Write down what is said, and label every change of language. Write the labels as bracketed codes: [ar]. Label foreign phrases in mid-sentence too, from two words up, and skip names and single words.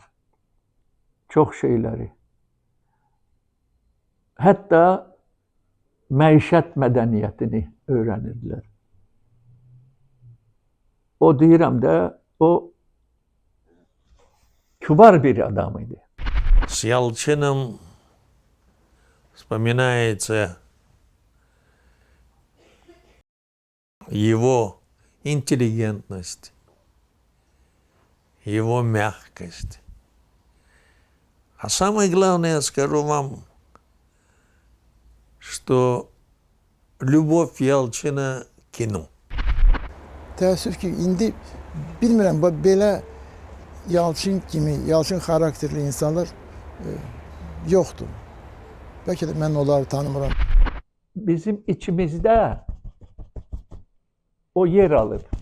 [az] Çox şeyləri. Hətta məişət mədəniyyətini öyrənirdilər. O deyirəm də, o kübar bir adam idi. [ru] С Ялчиным вспоминается его интеллигентность, его мягкость. А самое главное, я скажу вам, что любовь Ялчина к кино. [az] Təəssüf ki, indi bilmirəm, belə Yalçın kimi, Yalçın xarakterli insanlar yoxdur. Bəlkə də mən onları tanımıram. Bizim içimizdə o yer alır.